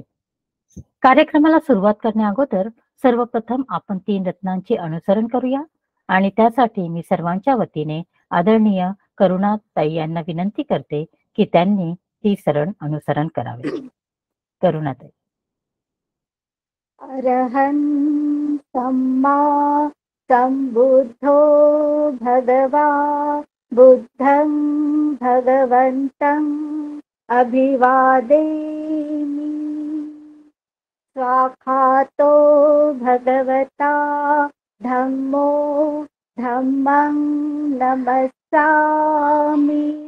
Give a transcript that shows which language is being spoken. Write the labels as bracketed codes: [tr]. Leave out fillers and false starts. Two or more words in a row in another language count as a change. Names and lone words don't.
[mr] कार्यक्रमाला सुरुवात करण्या अगोदर सर्वप्रथम आपण 3 रत्नांचे अनुसरण करूया आणि त्यासाठी मी सर्वांच्या वतीने आदरणीय करुणाताई यांना विनंती करते की त्यांनी ती शरण अनुसरण करावे. करुणाताई. [pi] अरहं सम्मा संबुद्धो भगवा बुद्धं भगवन्तम् अभिवादेमि. स्वाखातो भगवता धम्मो धम्मं नमस्सामि.